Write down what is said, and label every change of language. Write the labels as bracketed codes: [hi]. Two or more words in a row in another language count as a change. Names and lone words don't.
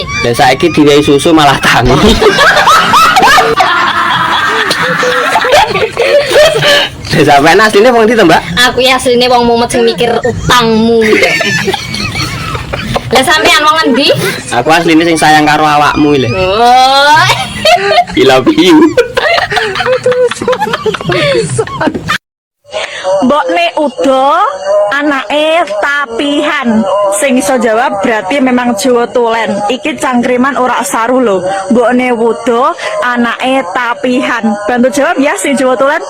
[jv] Dan saiki diwehi susu malah tangi. Sampeyan asline wong ndi to, Mbak? Aku ya asline wong mumet sing mikir utangmu. Lah sampean wong endi? Aku asline sing sayang karo awakmu lho. Oh. [en] I love you. [jv] Mbokne Udo anake tapihan. Sing iso jawab berarti memang Jawa Tulen. Iki cangkriman ora saru lho. Mbokne Udo anake tapihan. Bantu jawab ya sing Jawa Tulen.